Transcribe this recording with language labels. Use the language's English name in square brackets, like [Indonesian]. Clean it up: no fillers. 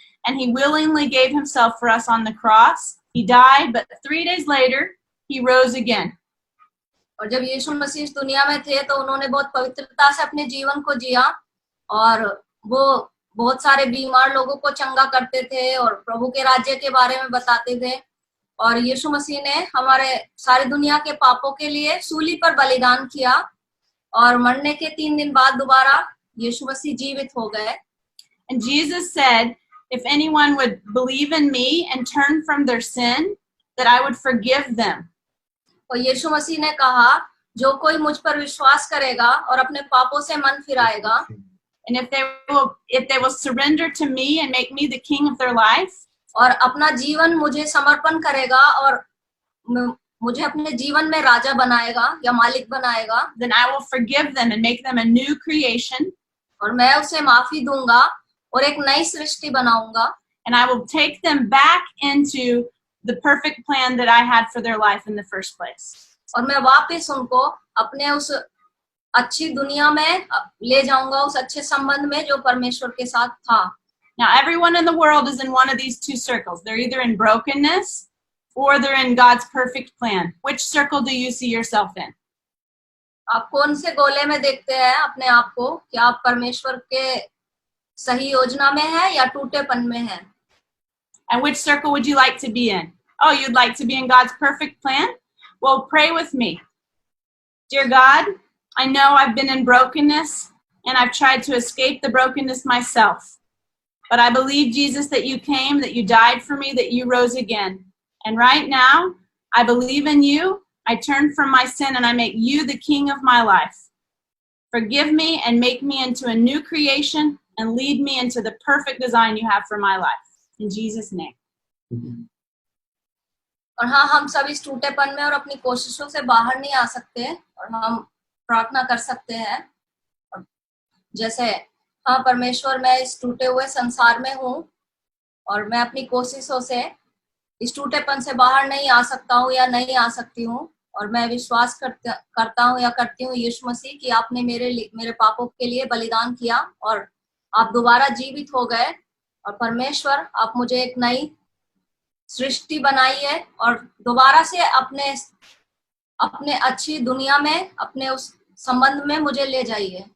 [English] And he willingly gave himself for us on the cross. He died, but 3 days later, he rose again. [Hindi] और जब यीशु मसीह इस दुनिया में थे तो उन्होंने बहुत पवित्रता से अपने जीवन को जिया और वो बहुत सारे बीमार लोगों को चंगा करते थे और प्रभु के राज्य के बारे में बताते थे। और यीशु मसीह ने हमारे सारी दुनिया के पापों के लिए सूली पर बलिदान किया और मरने के 3 दिन बाद दोबारा यीशु मसीह जीवित हो गए। [English] And Jesus said, if anyone would believe in me and turn from their sin, that I would forgive them. [Hindi] और यीशु मसीह ने कहा, जो कोई मुझ पर विश्वास करेगा और अपने पापों से मन फिराएगा, [English] and if they will surrender to me and make me the king of their life, [Hindi] और अपना जीवन मुझे समर्पण करेगा और मुझे अपने जीवन में राजा बनाएगा या मालिक बनाएगा, [English] then I will forgive them and make them a new creation. [Hindi] और मैं उसे माफी दूंगा और एक नई सृष्टि बनाऊंगा। [English] And I will take them back into the perfect plan that I had for their life in the first place. [Hindi] और मैं वापस उनको अपने उस अच्छी दुनिया में ले जाऊंगा, उस अच्छे संबंध में जो परमेश्वर के साथ था। [English] Now, everyone in the world is in one of these two circles. They're either in brokenness or they're in God's perfect plan. Which circle do you see yourself in? [Hindi] आप कौन से गोले में देखते हैं अपने आप को? क्या आप परमेश्वर के सही योजना में हैं या टूटेपन में हैं? [English] And which circle would you like to be in? Oh, you'd like to be in God's perfect plan? Well, pray with me. Dear God, I know I've been in brokenness and I've tried to escape the brokenness myself. But I believe, Jesus, that you came, that you died for me, that you rose again. And right now, I believe in you. I turn from my sin and I make you the king of my life. Forgive me and make me into a new creation and lead me into the perfect design you have for my life. In Jesus' name. [Hindi] और हाँ, हम सब इस टूटेपन में और अपनी कोशिशों से बाहर नहीं आ सकते और हम प्रार्थना कर सकते हैं। जैसे हाँ परमेश्वर, मैं इस टूटे हुए संसार में हूँ और मैं अपनी कोशिशों से इस टूटेपन से बाहर नहीं आ सकता हूँ या नहीं आ सकती हूँ, और मैं विश्वास करता हूँ या करती हूँ यीशु मसीह कि आपने मेरे पापों के लिए बलिदान किया और आप दोबारा जीवित हो गए, और परमेश्वर आप मुझे एक नई सृष्टि बनाई है और दोबारा से अपने अच्छी दुनिया में, अपने उस संबंध में मुझे ले जाइए।